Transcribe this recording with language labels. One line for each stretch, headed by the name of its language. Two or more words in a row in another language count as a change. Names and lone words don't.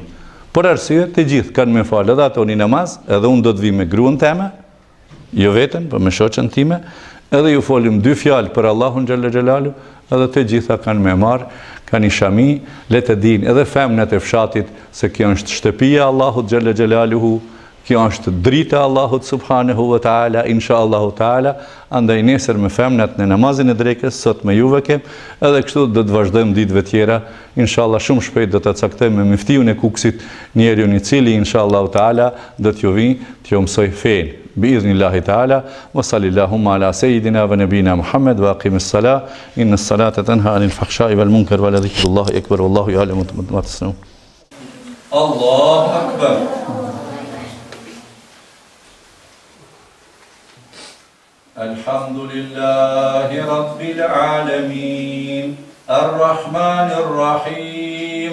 Albanian: Por arsye të gjithë kanë me falë edhe ato një namaz, edhe unë do të vi me gruan teme, jo vetëm, për me shoqen time, edhe ju folim 2 fjalë për Allahun
Arabic: جل جلاله,
Albanian: edhe të gjitha kanë me marë, kanë i shami, le të dinë edhe femnat e fshatit se kjo është shtëpia Allahut
Arabic: جل جلاله,
Albanian: kjo është drita Allahut
Arabic: سبحانه وتعالى, إن شاء الله تعالى,
Albanian: andaj nesër me femnat në namazin e drekës, sot me juve kem, edhe kështu do të vazhdojmë ditëve tjera,
Arabic: إن شاء الله
Albanian: shumë shpejt do të caktojmë me miftiun e kuksit njeriun i cili,
Arabic: إن شاء الله تعالى,
Albanian: do t'ju vi, t'ju mësoj fejnë.
Arabic: بإذن الله تعالى, وصل اللهم على سيدنا ونبينا محمد وأقم الصلاة إن الصلاة تنهى عن الفحشاء والمنكر ولذكر الله أكبر والله يعلم ما تصنعون. الله أكبر. الحمد لله رب العالمين الرحمن الرحيم